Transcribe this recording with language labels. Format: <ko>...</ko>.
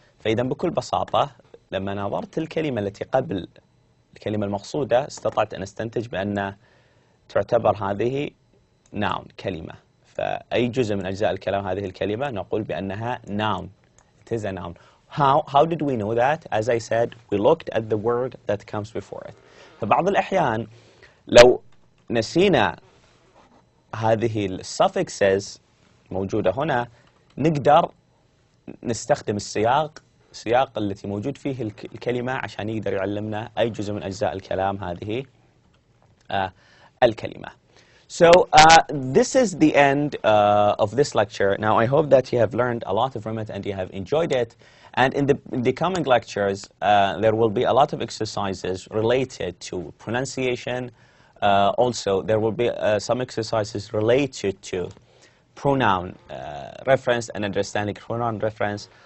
<ar>فإذا بكل بساطة لما نظرت الكلمة التي قبل الكلمة المقصودة استطعت أن أستنتج بأن تعتبر هذه noun، كلمة. فأي جزء من أجزاء الكلام هذه الكلمة نقول بأنها noun.</ar> <en>It is a noun. How did we know that? As I said, we looked at the word that comes before it.</en> <ar>فبعض الأحيان لو نسينا هذه الsuffixes موجودة هنا نقدر نستخدم السياق التي موجود فيه الكلمة عشان يقدر يعلمنا أي جزء من أجزاء الكلام هذه الكلمة.</ar> <en>So this is the end of this lecture. Now I hope that you have learned a lot from it and you have enjoyed it. And in the coming lectures, there will be a lot of exercises related to pronunciation. Also, there will be some exercises related to pronoun reference and understanding pronoun reference.</en>